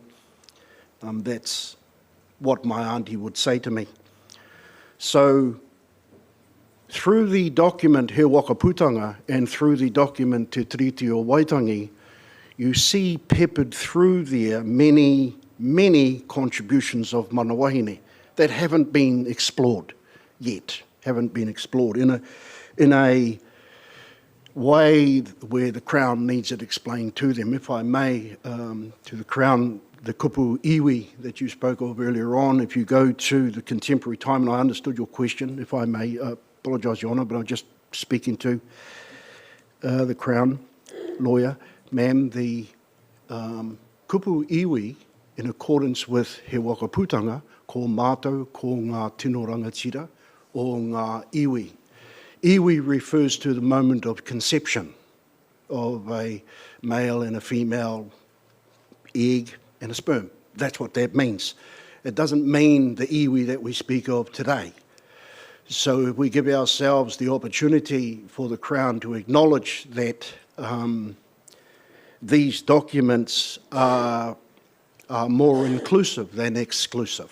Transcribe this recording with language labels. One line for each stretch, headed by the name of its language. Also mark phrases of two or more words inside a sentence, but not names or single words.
English: That's what my auntie would say to me. So through the document He Wakaputanga and through the document Te Tiriti o Waitangi, you see peppered through there many, many contributions of
Māori: mana wahine
English: that haven't been explored yet, haven't been explored in a way where the Crown needs it explained to them. If I may, to the Crown, the
Māori: kupu iwi
English: that you spoke of earlier on, if you go to the contemporary time, and I understood your question, if I may, apologise, Your Honour, but I'm just speaking to the Crown lawyer. Ma'am, the
Māori: kupu iwi,
English: in accordance with
Māori: He Wakaputanga, ko mātou, ko ngā tino rangatira, o ngā iwi.
English: Iwi refers to the moment of conception of a male and a female egg and a sperm. That's what that means. It doesn't mean the iwi that we speak of today. So if we give ourselves the opportunity for the Crown to acknowledge that these documents are more inclusive than exclusive.